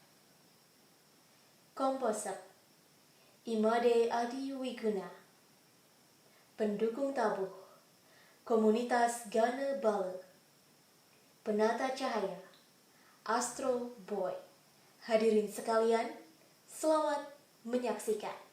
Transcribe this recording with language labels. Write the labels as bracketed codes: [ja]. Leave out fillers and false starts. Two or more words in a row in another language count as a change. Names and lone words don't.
[id] Komposer Imade Adi Wiguna. Pendukung tabuh Komunitas Gana Bale. Penata cahaya Astro Boy. Hadirin sekalian, selamat menyaksikan.